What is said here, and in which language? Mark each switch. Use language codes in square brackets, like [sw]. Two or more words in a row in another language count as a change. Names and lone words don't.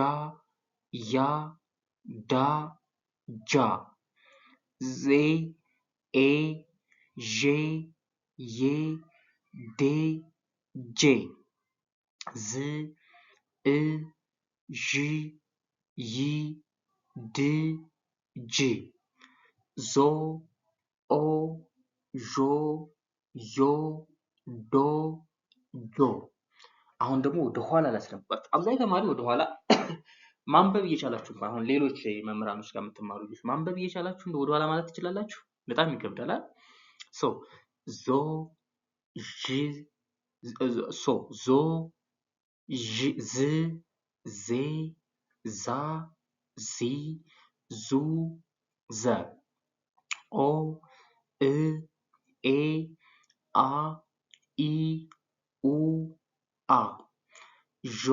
[am] ያ ዳ ጃ ዜ ኤ ዤ ዬ ዴ ጄ ዝ እ ዥ ይ ድ ጅ ዞ ኦ ዦ ዮ ዶ ጆ አሁን ደግሞ ወደ ኋላ ላስነባችሁ። አብዛኛው ተማሪ ወደ ኋላ ማንበብ እየቻላችሁ እንኳን አሁን ሌሎች መምህራኖች ጋር የምትማሩ ልጆች ማንበብ እየቻላችሁ ወደ ኋላ ማለት ትችላላችሁ። በጣም ይከብዳል። ሶ ዞ ዥ ሶ ዞ ዝ ዜ ዛ ዚ ዙ ዘ ኦ እ ኤ አ ኢ ኡ አ ዦ